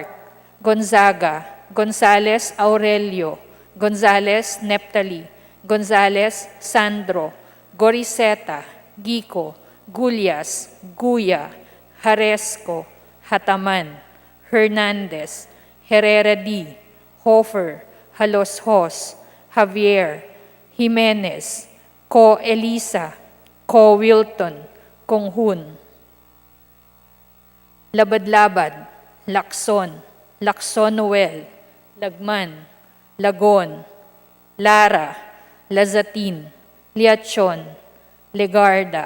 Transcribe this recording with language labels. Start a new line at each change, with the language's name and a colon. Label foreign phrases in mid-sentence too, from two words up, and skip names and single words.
English: Gonzaga, Gonzales Aurelio, Gonzales Neptali, Gonzales Sandro, Goriseta, Gico, Gulyas, Guya, Haresco, Hataman, Hernandez, Herrera D, Hofer, Haloshos, Javier, Jimenez, Ko Elisa, Ko Wilton, Konghun, Labad-Labad, Lacson, Lacson Noel, Lagman, Lagon, Lara, Lazatin, Liachon, Legarda,